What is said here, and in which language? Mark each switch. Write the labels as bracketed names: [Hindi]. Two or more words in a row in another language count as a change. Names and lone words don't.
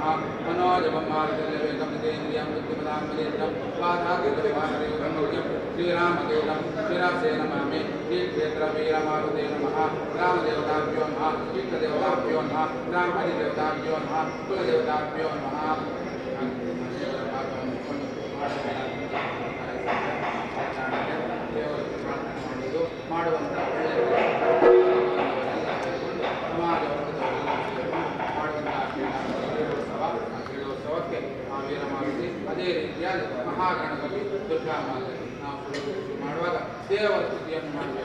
[Sanskrit] मनोजवं मारुतिर्वेगं नितेन्द्रियं बुद्धिमतां मदेन्द्रं वाधाकृतवाहनयोगं श्रीरामदूतं शिरसे नमामि। श्रीक्षेत्रवीरमारुते नमः। ग्रामदेवताभ्यो नमः। इष्टदेवताभ्यो नमः। ब्राह्मणदेवताभ्यो नमः। कुलदेवताभ्यो नमः। [Kannada] ಮಾಡುವಂಥ ಕ್ರೀಡೋತ್ಸವಕ್ಕೆ ವೀರಮಾರುತಿ ಅದೇ ರೀತಿಯಾಗಿ ಮಹಾಗಣಪತಿ ದುರ್ಗಾಮಾತೆ ನಾವು ಮಾಡುವಾಗ ದೇವರ ಸ್ತುತಿಯನ್ನು ಮಾಡಬೇಕು.